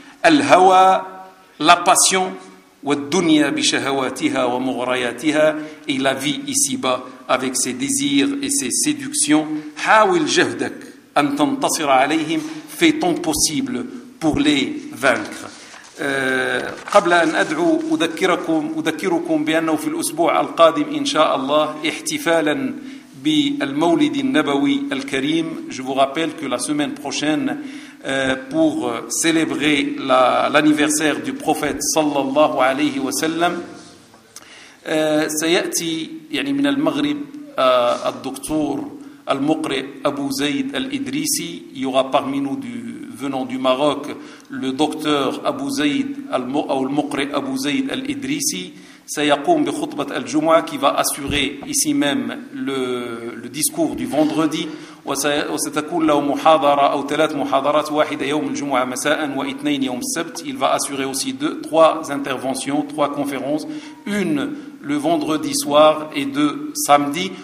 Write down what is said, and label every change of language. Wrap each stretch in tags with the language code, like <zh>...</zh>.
<fr>Al-hawa, la passion,</fr> <ar>wa dunya bi shahawatiha wa mughrayatiha,</ar> <fr>et la vie ici-bas avec ses désirs et ses séductions.</fr> <ar>Hawil jahdak an tantasir alayhim,</ar> <fr>fais ton possible pour les vaincre.</fr> <ar>قبل ان ادعو اذكركم بانه في الاسبوع القادم ان شاء الله احتفالا بالمولد النبوي الكريم.</ar> <fr>Je vous rappelle que la semaine prochaine, pour célébrer l'anniversaire du prophète sallallahu alayhi wa sallam,</fr> <ar>سيأتي يعني من المغرب الدكتور المقرئ أبو زيد الإدريسي.</ar> <fr>Il y aura parmi nous venant du Maroc le docteur Abu Zayd al-Muqri Abu Zayd al-Idrisi.</fr> <ar>سيقوم بخطبة الجمعة,</ar> <fr>qui va assurer ici même le discours du vendredi.</fr> <ar>وستكون له محاضرة أو ثلاث محاضرات, واحدة يوم الجمعة مساء واثنين يوم السبت.</ar> <fr>Il va assurer aussi trois interventions, trois conférences, une le vendredi soir et de samedi.</fr>